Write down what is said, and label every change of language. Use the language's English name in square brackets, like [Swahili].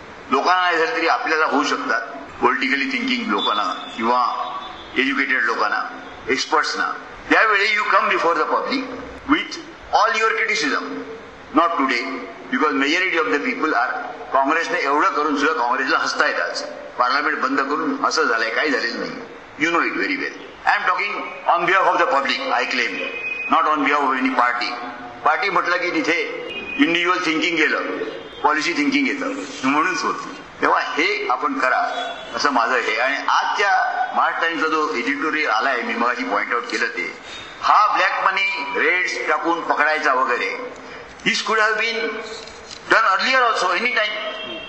[Marathi] लोकांना नाही झालं तरी आपल्याला होऊ शकतात, [English] politically thinking [Marathi] लोकांना किंवा एज्युकेटेड लोकांना एक्सपर्ट्सना. [English] त्यावेळी you come before the public with all your criticism, not today, because majority of the people are [Marathi] काँग्रेसने एवढं करून सुद्धा काँग्रेसला हसता येत आज. पार्लमेंट बंद करून असं झालंय, काही झालेलं नाही. [English] You know it very well. I am talking on behalf of the public, I claim, not on behalf of any party. [Marathi] Party म्हटलं की तिथे इंडिव्हिज्युअल थिंकिंग गेलं, पॉलिसी थिंकिंग येतं म्हणून होत. तेव्हा हे आपण करा असं माझं हे. आणि आजच्या महाराष्ट्र टाइम्सचा जो एडिटोरियल आलाय, मी मगाशी पॉइंट आउट केलं ते, हा ब्लॅक मनी रेड्स टाकून पकडायचा वगैरे, [English] This could have been done earlier also any time.